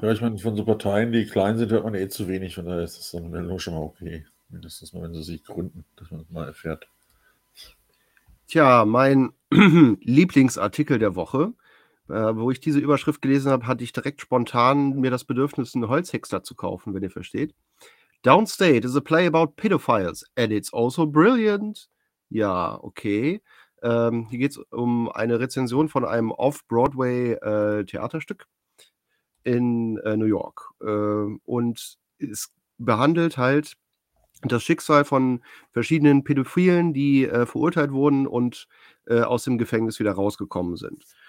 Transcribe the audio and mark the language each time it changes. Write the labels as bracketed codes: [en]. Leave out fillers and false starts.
[de] Ja, ich meine, von so Parteien, die klein sind, hört man eh zu wenig, von daher ist das dann schon mal okay. Mindestens mal, wenn sie sich gründen, dass man es mal erfährt. Tja, mein Lieblingsartikel der Woche, wo ich diese Überschrift gelesen habe, hatte ich direkt spontan mir das Bedürfnis, einen Holzhexer zu kaufen, wenn ihr versteht. [en] Downstate is a play about pedophiles and it's also brilliant. [de] Ja, okay. Hier geht es um eine Rezension von einem Off-Broadway-Theaterstück. In New York. Und es behandelt halt das Schicksal von verschiedenen Pädophilen, die verurteilt wurden und aus dem Gefängnis wieder rausgekommen sind.